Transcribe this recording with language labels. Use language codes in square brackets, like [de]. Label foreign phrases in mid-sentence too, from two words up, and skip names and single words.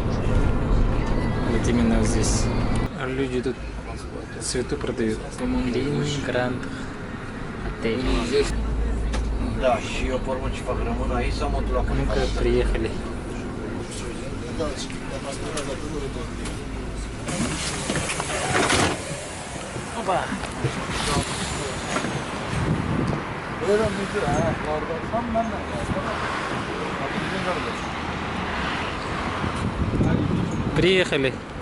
[ru] Вот именно здесь. Люди тут цветы продают. Ленинград. Отель. [ro] Da, și eu pormă ce fac, rămân aici sau mă duc la [ru] Ну-ка, приехали. Опа! Приехали.